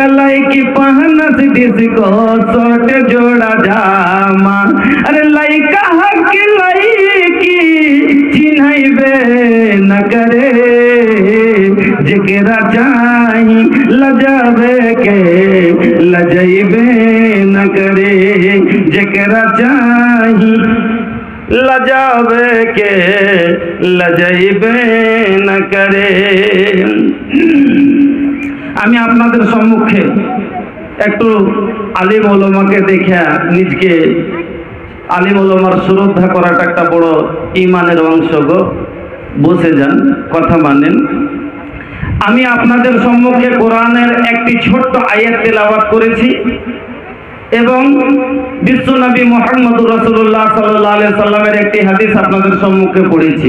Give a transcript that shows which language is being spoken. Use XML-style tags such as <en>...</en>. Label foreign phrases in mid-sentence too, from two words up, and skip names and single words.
<bho>लइकी पहनस डिस्को सोट जोड़ा जामा, अरे लइका हक लइकी चिन्हैबे न करे, जेकरा चाही लजावे के लजाइबे न करे, जेकरा चाही लजावे के लजाइबे न करे।</bho> <bn>আমি আপনাদের সম্মুখে একটু আলিম ওলামাকে দেখে নিজকে আলিম ওলামার শ্রদ্ধা করাটা একটা বড় ঈমানের অংশ গো, বসে যান, কথা মানেন। আমি আপনাদের সম্মুখে কোরআনের একটি ছোট্ট আয়াত তেলাওয়াত করেছি এবং বিশ্বনবী</bn> <ar>محمد رسول الله صلى الله عليه وسلم</ar> <bn>একটি হাদিস আপনাদের সম্মুখে পড়েছি।</bn>